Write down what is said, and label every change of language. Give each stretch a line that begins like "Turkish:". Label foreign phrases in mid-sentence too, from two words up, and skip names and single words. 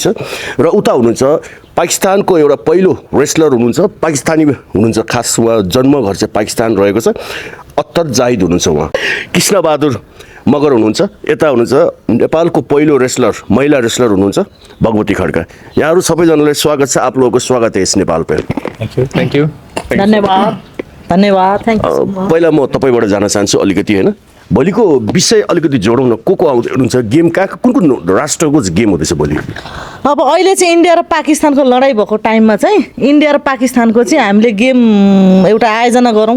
Nepali: र उता हुनुहुन्छ पाकिस्तानको एउटा पहिलो रेस्लर हुनुहुन्छ, पाकिस्तानी हुनुहुन्छ, खास उहाँ जन्मघर चाहिँ पाकिस्तान रहेको छ। अत्तर जाहिद हुनुहुन्छ, उहाँ कृष्णबहादुर मगर हुनुहुन्छ। यता हुनुहुन्छ नेपालको पहिलो रेस्लर, महिला रेस्लर हुनुहुन्छ भगवती खड्का। यहाँहरू सबैजनालाई स्वागत छ,
Hindi: आप लोगों को स्वागत है इस नेपाल पे।
English: thank you.
Nepali: धन्यवाद
English: thank you.
Nepali: पहिला म तपाईँबाट जान चाहन्छु अलिकति होइन, भोलिको विषय अलिकति जोडौँ न। को आउँदै हुनुहुन्छ? गेम कहाँ कुन राष्ट्रको गेम हुँदैछ भोलि? अब अहिले चाहिँ इन्डिया र पाकिस्तानको लडाइँ भएको टाइममा चाहिँ इन्डिया र पाकिस्तानको चाहिँ हामीले गेम एउटा आयोजना गरौँ।